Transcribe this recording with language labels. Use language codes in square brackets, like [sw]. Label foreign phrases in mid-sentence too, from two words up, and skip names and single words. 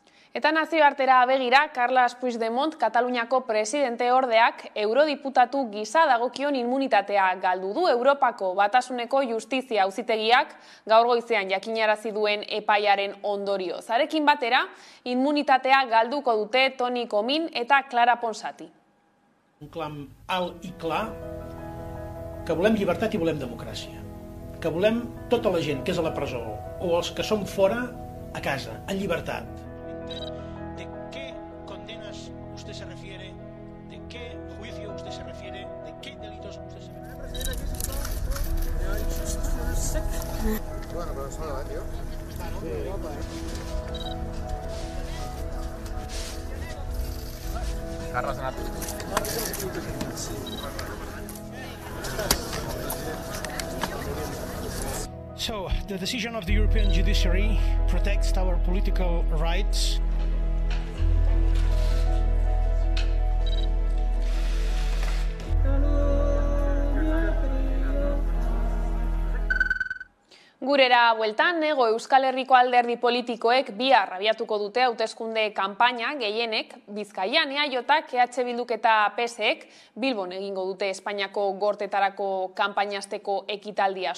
[eu] Eta nazioartera begira, Carles Puigdemont, Kataluniako presidente ordeak, eurodiputatu gisa dagokion immunitatea galdu du. Europako Batasuneko Justizia Auzitegiak gaur goizean jakinarazi duen epaiaren ondorio. Zarekin batera, immunitatea galduko dute Toni Comín eta Clara Ponsati. [ca] Un clam alt i clar que volem llibertat i volem democràcia. Que volem tota la gent que és a la presó o els que som fora a casa, en llibertat. [es] ¿De qué condenas usted se refiere? ¿De qué juicio usted se refiere? ¿De qué delitos usted se refiere? Bueno, pero eso va, tío. Carles Anat. [en] So, the decision of the European judiciary protects our political rights. [eu] Gurera bueltan, Hego Euskal Herriko alderdi politikoek bihar abiatuko dute hauteskunde kanpaina gehienek Bizkaian EAJak, EH Bilduk eta PSek Bilbon egingo dute Espainiako gortetarako kanpainasteko ekitaldia.